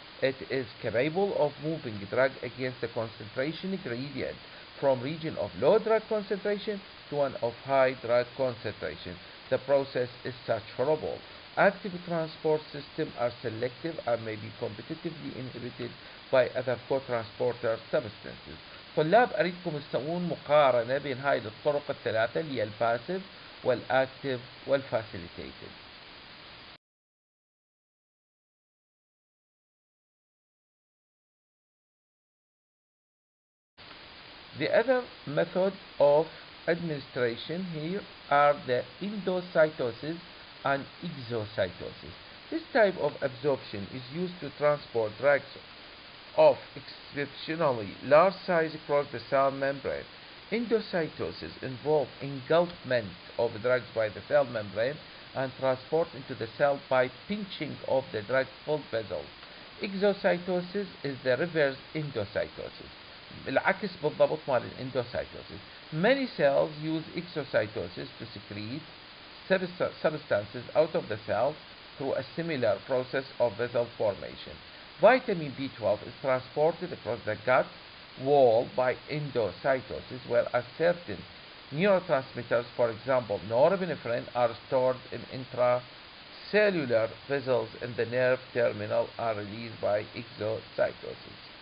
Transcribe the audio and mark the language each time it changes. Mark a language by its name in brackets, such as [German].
[English] It is capable of moving drug against the concentration gradient from region of low drug concentration to one of high drug concentration. The process is saturable. Active transport systems are selective and may be competitively inhibited by other co-transporter substances. [Arabic] طلاب أريدكم تسوون مقارنة بين هاي الطرق الثلاثة اللي هي الباسيف والأكتيف والفاسيليتيتد. [English] The other method of administration here are the endocytosis and exocytosis. This type of absorption is used to transport drugs of exceptionally large size across the cell membrane. Endocytosis involves engulfment of drugs by the cell membrane and transport into the cell by pinching of the drug-filled vessels. Exocytosis is the reverse endocytosis. [Arabic] العكس بالضبط مال الاندوسايتوسيس. [English] Many cells use exocytosis to secrete substances out of the cell through a similar process of vessel formation. Vitamin B12 is transported across the gut wall by endocytosis, whereas certain neurotransmitters, for example norepinephrine, are stored in intracellular vessels in the nerve terminal are released by exocytosis.